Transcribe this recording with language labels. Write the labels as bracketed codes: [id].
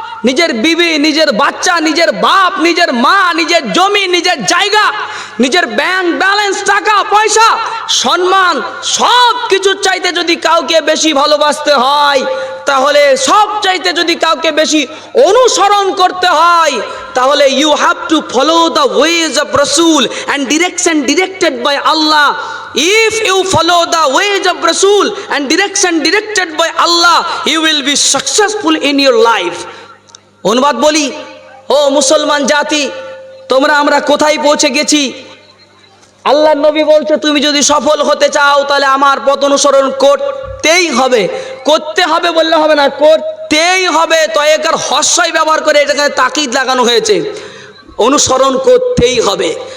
[bn] নিজের বিবি, নিজের বাচ্চা, নিজের বাপ, নিজের মা, নিজের জমি, নিজের জায়গা, নিজের ব্যাংক ব্যালেন্স, টাকা পয়সা, সম্মান, সব কিছুর চাইতে যদি কাউকে বেশি ভালোবাসতে হয়, তাহলে সব চাইতে যদি কাউকে বেশি অনুসরণ করতে হয়, তাহলে [en] You have to follow the ways of Rasul and direction directed by Allah. If you follow the ways of Rasul and direction directed by Allah, you will be successful in your life. [bn] অনুবাদ বলি, ও মুসলমান জাতি, তোমরা আমরা কোথায় পৌঁছে গেছি? আল্লাহর নবী বলছে, তুমি যদি সফল হতে চাও তাহলে আমার পথ অনুসরণ করতেই হবে। করতে হবে বললে হবে না, করতেই হবে। তয়কার হস্যই ব্যবহার করে এটাকে তাকিদ লাগানো হয়েছে, অনুসরণ করতেই হবে।